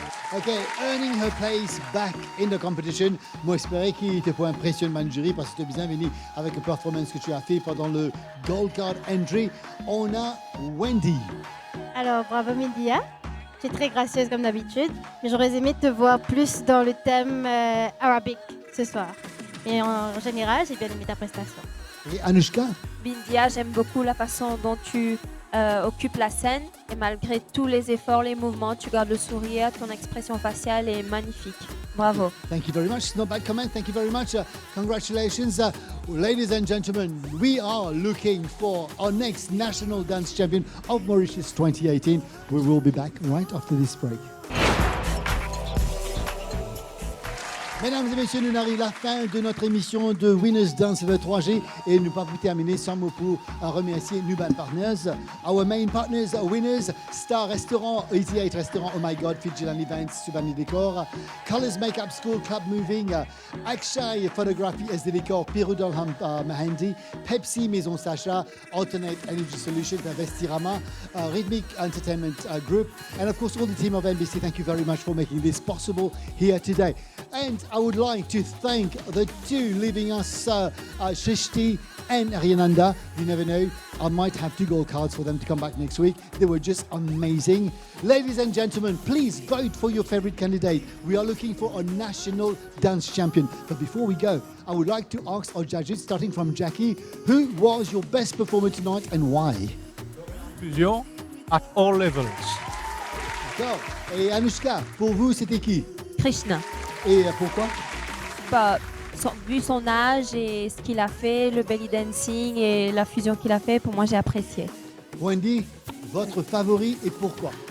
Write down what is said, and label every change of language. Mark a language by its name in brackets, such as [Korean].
[English] Okay, earning her place back in the competition. [French] Moi, j'espérais qu'il te faut impressionner Manjiri parce que tu es bien venu avec la performance que tu as fait pendant le Gold Card Entry. On a Wendy. Alors, bravo Mindia. Tu es très gracieuse comme d'habitude, mais j'aurais aimé te voir plus dans le thème arabique ce soir. Et en général, j'ai bien aimé ta prestation. Et Anushka? Bindia, j'aime beaucoup la façon dont tu occupes la scène et malgré tous les efforts, les mouvements, tu gardes le sourire, ton expression faciale est magnifique. Bravo. [English] Thank you very much. Not bad comment. Thank you very much. Congratulations. Ladies and gentlemen, we are looking for our next national dance champion of Mauritius 2018. We will be back right after this break. [French] Mesdames et messieurs, nous arrivons à la fin de notre émission de Winners Dance Over 3G et nous ne pouvons pas terminer sans mot pour remercier Nuban Partners. [English] Our main partners are Winners, Star Restaurant, 88 Restaurant, Oh My God, Fidjilan Events, Subani Décor, Colors Makeup School, Club Moving, Akshay Photography, SD Décor, Pirudol Mahendi, Pepsi, Maison Sacha, Alternate Energy Solutions, Vestirama, Rhythmic Entertainment Group, and of course all the team of NBC. Thank you very much for making this possible here today. And I would like to thank the two leaving us, Shrishti and Riananda. You never know, I might have 2 gold cards for them to come back next week. They were just amazing. Ladies and gentlemen, please vote for your favorite candidate. We are looking for a national dance champion. But before we go, I would like to ask our judges, starting from Jackie, who was your best performer tonight and why? Fusion at all levels. [French] D'accord. Et Anushka, pour vous, c'était qui? Krishna. Et pourquoi? Vu son âge et ce qu'il a fait, le belly dancing et la fusion qu'il a fait, pour moi j'ai apprécié. Wendy, votre favori et pourquoi?